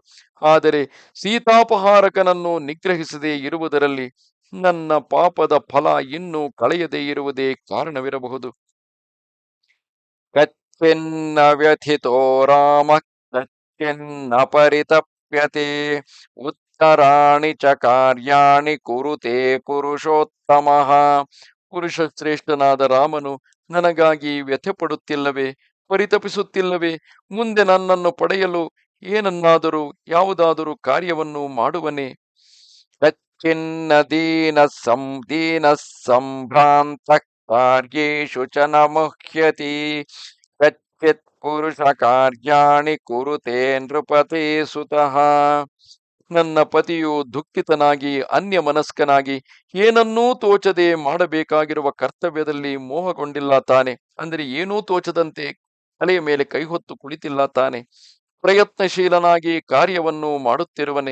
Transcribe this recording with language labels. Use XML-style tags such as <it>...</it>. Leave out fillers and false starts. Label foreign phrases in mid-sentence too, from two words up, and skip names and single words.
<kn>ಆದರೆ ಸೀತಾಪಹಾರಕನನ್ನು ನಿಗ್ರಹಿಸದೇ ಇರುವುದರಲ್ಲಿ ನನ್ನ ಪಾಪದ ಫಲ ಇನ್ನೂ ಕಳೆಯದೇ ಇರುವುದೇ ಕಾರಣವಿರಬಹುದು.</kn> <sa>ಕಚ್ಚಿನ್ನ ವ್ಯಥಿತೋ ರಾಮ ಕಚ್ಚಿನ್ನ ಪರಿತಪ್ಯತೆ ಉತ್ತರಾಣಿ ಚ ಕಾರ್ಯಾಣಿ ಕುರುತೆ ಪುರುಷೋತ್ತಮಃ.</sa> <kn>ಪುರುಷ ಶ್ರೇಷ್ಠನಾದ ರಾಮನು ನನಗಾಗಿ ವ್ಯಥೆ ಪಡುತ್ತಿಲ್ಲವೇ, ಪರಿತಪಿಸುತ್ತಿಲ್ಲವೇ? ಮುಂದೆ ನನ್ನನ್ನು ಪಡೆಯಲು ಏನನ್ನಾದರೂ ಯಾವುದಾದರೂ ಕಾರ್ಯವನ್ನು ಮಾಡುವನೇ?</kn> <sa>ಕಚ್ಚಿನ್ನ ದೀನ ಸಂಭ್ರಾಂತ ಕಾರ್ಯೇಷು ಚ ನ ಮುಹ್ಯತಿ ಕಚ್ಚಿತ್ ಪುರುಷ ಕಾರ್ಯಾಣಿ ಕುರುತೆ ನೃಪತೆ ಸುತಃ.</sa> <kn>ನನ್ನ ಪತಿಯು ದುಃಖಿತನಾಗಿ ಅನ್ಯ ಮನಸ್ಕನಾಗಿ ಏನನ್ನೂ ತೋಚದೆ ಮಾಡಬೇಕಾಗಿರುವ ಕರ್ತವ್ಯದಲ್ಲಿ ಮೋಹಗೊಂಡಿಲ್ಲ ತಾನೆ. ಅಂದರೆ ಏನೂ ತೋಚದಂತೆ ತಲೆಯ ಮೇಲೆ ಕೈಹೊತ್ತು ಕುಳಿತಿಲ್ಲ ತಾನೆ. ಪ್ರಯತ್ನಶೀಲನಾಗಿ ಕಾರ್ಯವನ್ನು ಮಾಡುತ್ತಿರುವನೆ.</kn>